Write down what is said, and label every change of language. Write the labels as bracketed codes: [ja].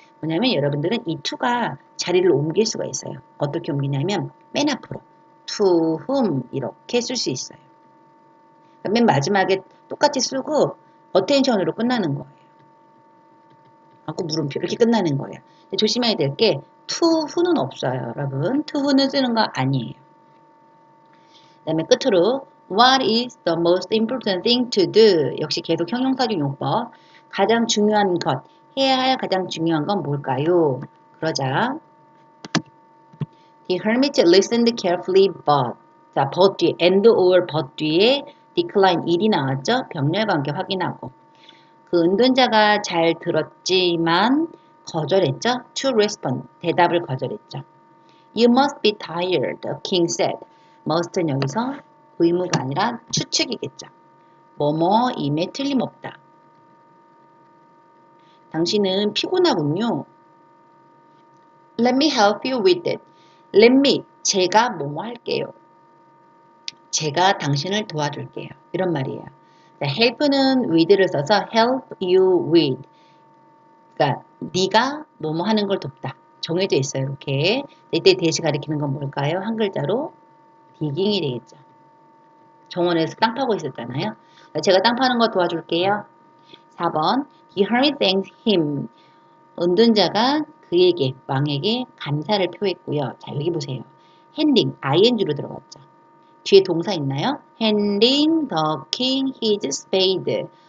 [ko] 뭐냐면 여러분들은 이 to가 자리를 옮길 수가 있어요. 어떻게 옮기냐면 맨 앞으로 to whom 이렇게 쓸 수 있어요. 맨 마지막에 똑같이 쓰고 attention으로 끝나는 거예요. 하고 물음표 이렇게 끝나는 거예요. 조심해야 될 게 to who는 없어요. 여러분. to who는 쓰는 거 아니에요. 그 다음에 끝으로 [en] What is the most important thing to do? [ko] 역시 계속 형용사적 용법. 가장 중요한 것. 해야 할 가장 중요한 건 뭘까요? [en] 그러자 The hermit listened carefully but 자, but 뒤에 and or but 뒤에 decline [ko] 일이 나왔죠? 병렬과 함께 확인하고 그 은둔자가 잘 들었지만 거절했죠. [en] To respond. [ko] 대답을 거절했죠. [en] You must be tired, the king said. [ko] must는 여기서 의무가 아니라 추측이겠죠. 뭐뭐임에 틀림없다. 당신은 피곤하군요. [en] Let me help you with it. [ko] Let me, 제가 뭐뭐 할게요. 제가 당신을 도와줄게요. 이런 말이에요. help는 with를 써서 help you with. 그러니까 네가 뭐뭐 하는 걸 돕다. 정해져 있어요. 이렇게. 이때 대시 가리키는 건 뭘까요? 한 글자로 digging이 되겠죠. 정원에서 땅 파고 있었잖아요. 제가 땅 파는 거 도와줄게요. [en] 4번 He hermit thanked him. [ko] 은둔자가 그에게 왕에게 감사를 표했고요. 자 여기 보세요. handing ing로 들어갔죠. 뒤에 동사 있나요? [en] handing the king his spade.